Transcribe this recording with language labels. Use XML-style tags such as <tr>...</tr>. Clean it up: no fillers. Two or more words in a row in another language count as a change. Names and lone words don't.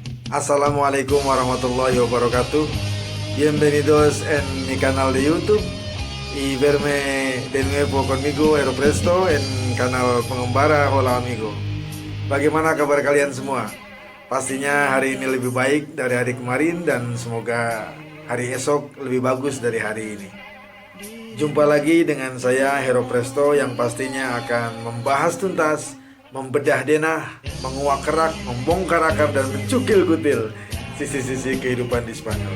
<ar>السلام عليكم ورحمة الله وبركاته.</ar> <es>Bienvenidos en mi canal de YouTube y verme de nuevo conmigo Hero Presto en kanal Pengembara Hola Amigo.</es> <id>Bagaimana kabar kalian semua? Pastinya hari ini lebih baik dari hari kemarin dan semoga hari esok lebih bagus dari hari ini. Jumpa lagi dengan saya Hero Presto yang pastinya akan membahas tuntas, membedah denah, menguak kerak, membongkar akar dan mencukil kutil sisi-sisi kehidupan di Spanyol.</id>